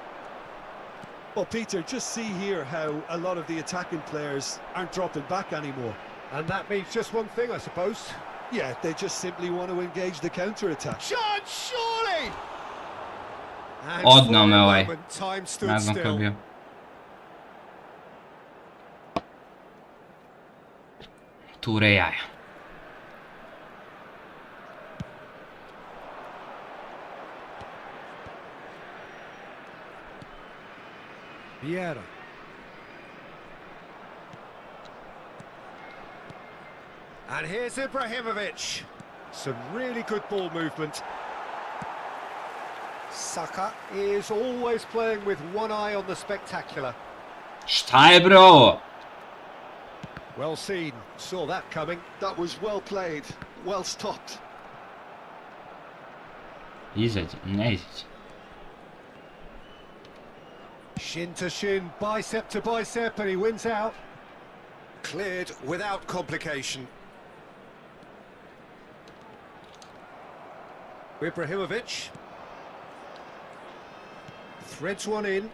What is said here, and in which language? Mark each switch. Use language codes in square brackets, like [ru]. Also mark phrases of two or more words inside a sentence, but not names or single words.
[en] Well, Peter, just see here how a lot of the attacking players aren't dropping back anymore. And that means just one thing, I suppose. Yeah, they just simply want to engage the counter-attack. Shot, surely! And [sr] Odneo me [en] for a [sr] ovaj. [en] moment, time stood [sr] Ne znam ko je [en] still. [sr] bio. Ture jaja. [en] Vieira. And here's Ibrahimovic. Some really good ball movement. Saka is always playing with one eye on the spectacular. [sr] Šta je bre ovo? [en] Well seen, saw that coming. That was well played, well stopped. [sr] Izađe, ne izađe. [en] Shin to shin, bicep to bicep, and he wins out. Cleared without complication. Ibrahimovic. Threads one in.